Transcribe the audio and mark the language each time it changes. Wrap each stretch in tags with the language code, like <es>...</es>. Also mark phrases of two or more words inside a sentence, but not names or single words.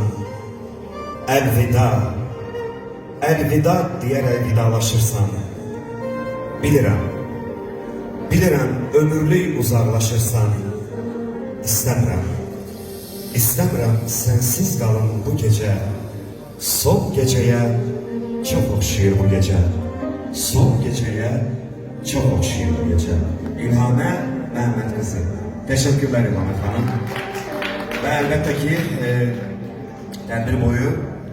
<az>Əlvida, əlvida deyərək vidalaşırsan. Bilirəm, bilirəm ömürlük uzaqlaşırsan. İstəmirəm, İstəmirəm sensiz qalım</az> <tr>bu gece.</tr> <az>Son geceye çok oxşuyur</az> <tr>bu gece.</tr> <az>Son geceye çok oxşuyur</az> <tr>bu gece.</tr> <az>İlhamə Məhəmməd qızı.</az> <tr>Teşekkürler İlhamə xanım. Ve elbette ki</tr> <az>tədbir boyu</az>